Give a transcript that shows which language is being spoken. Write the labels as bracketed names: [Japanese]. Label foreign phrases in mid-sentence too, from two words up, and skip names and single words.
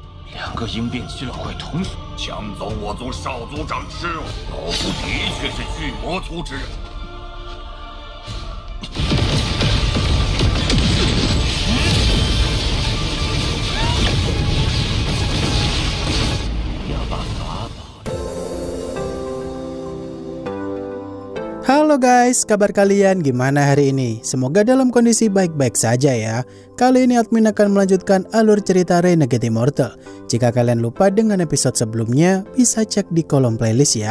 [Chinese] 两个鹰变期老怪同时抢走我宗少族长之肉，老夫的确是巨魔族之人。要把法宝。 [Indonesian] Halo guys, kabar kalian gimana hari ini? Semoga dalam kondisi baik-baik saja ya. Kali ini admin akan melanjutkan alur cerita Renegade Immortal. Jika kalian lupa dengan episode sebelumnya, bisa cek di kolom playlist ya.